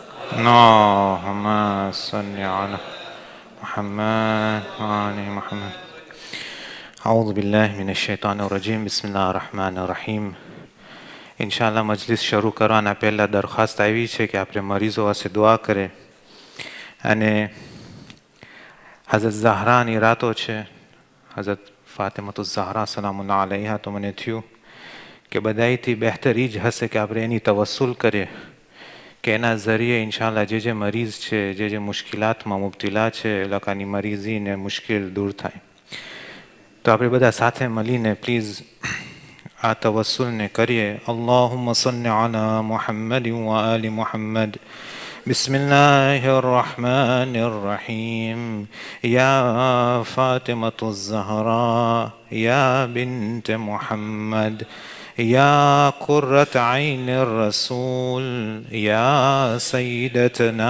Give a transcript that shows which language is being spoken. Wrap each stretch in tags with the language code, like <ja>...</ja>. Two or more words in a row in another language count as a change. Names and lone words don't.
<ar>اللهم صل على محمد وآل محمد. أعوذ بالله من الشیطان الرجیم. بسم الله الرحمن الرحیم.</ar> <gu>ઇન્શાલ્લાહ મજલિસ શરૂ કરવાના પહેલાં દરખાસ્ત આવી છે કે આપણે મરીઝો પાસે દુઆ કરે. અને હઝરત ઝહરાની રાતો છે, હઝરત ફાતિમતુ ઝહરા</gu> <ar>سلام الله عليها.</ar> <gu>તો મને થયું કે બધાયથી બહેતર એ જ હશે કે આપણે એની તવસ્સુલ કરીએ કે એના ઝરીએ ઇન્શાલ્લાહ જે મરીઝ છે, જે મુશ્કેલાતમાં મુબતલા છે, એ લોકોની મરીઝીને મુશ્કેલ દૂર થાય. તો આપણે બધા સાથે મળીને પ્લીઝ આ તવસ્સુલને કરીએ.</gu> <ar>اللهم صل على محمد وآل محمد. بسم الله الرحمن الرحيم. يا فاطمة الزهراء يا بنت محمد يا قرة عين الرسول يا سيدتنا</ar>